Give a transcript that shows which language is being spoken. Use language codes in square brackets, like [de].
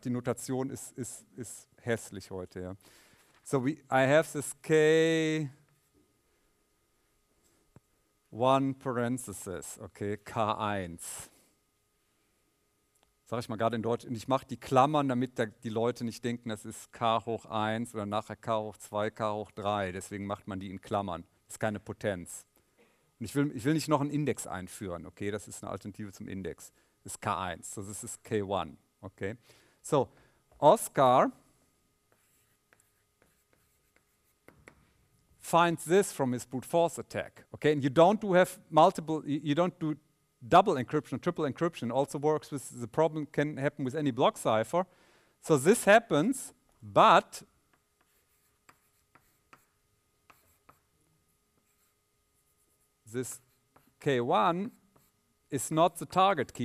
[de] Die Notation ist hässlich heute, yeah. [en] So I have this K1 parenthesis, okay, K1. [de] Sag ich mal gerade in Deutsch, und ich mache die Klammern, damit die Leute nicht denken, das ist K hoch 1 oder nachher K hoch 2, K hoch 3, deswegen macht man die in Klammern. Das ist keine Potenz. Und ich will nicht noch einen Index einführen, okay, das ist eine Alternative zum Index. Das ist K1, [en] so this is K1, okay. So, Oscar finds this from his brute force attack, okay, and you don't do double encryption, triple encryption. Also works with the problem can happen with any block cipher. So this happens, but this K1 is not the target key.